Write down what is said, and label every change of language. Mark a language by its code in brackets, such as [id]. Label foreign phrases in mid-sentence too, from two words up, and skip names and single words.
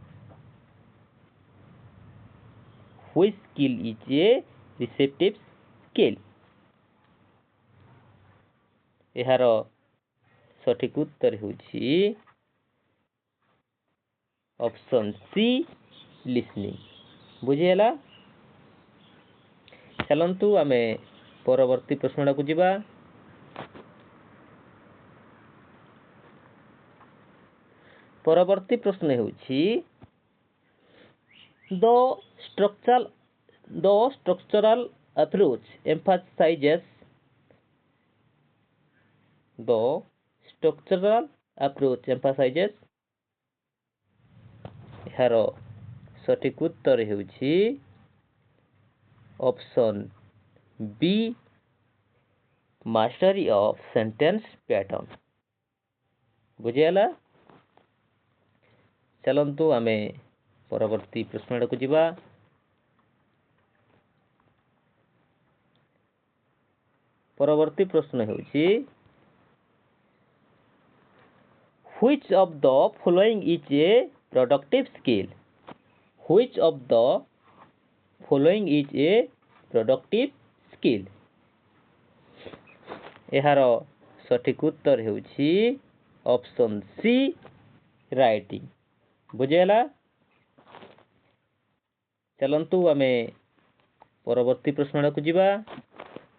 [en] Which skill is a receptive skill. [or] ଯାର ସଠିକ ଉତ୍ତର ହେଉଛି [en] option C, [or] लिसनिंग। बुझेला। ଚାଲନ୍ତୁ ଆମେ ପରବର୍ତ୍ତୀ ପ୍ରଶ୍ନ କୁ ଯିବା। ପରବର୍ତ୍ତୀ ପ୍ରଶ୍ନ ହେଉଛି [en] the structural approach emphasizes. The structural approach emphasizes. [or] ଯାର ସଠିକ ଉତ୍ତର ହେଉଛି [en] option B, mastery of sentence pattern. [or] बुझेला। ଚାଲନ୍ତୁ ଆମେ ପରବର୍ତ୍ତୀ ପ୍ରଶ୍ନ କୁ ଯିବା। ପରବର୍ତ୍ତୀ ପ୍ରଶ୍ନ ହେଉଛି [en] which of the following is a productive skill. Which of the following is a productive skill. [or] ଯାର ସଠିକ ଉତ୍ତର ହେଉଛି [en] option C, writing. [or] बुझेला। ଚାଲନ୍ତୁ ଆମେ ପରବର୍ତ୍ତୀ ପ୍ରଶ୍ନ କୁ ଯିବା।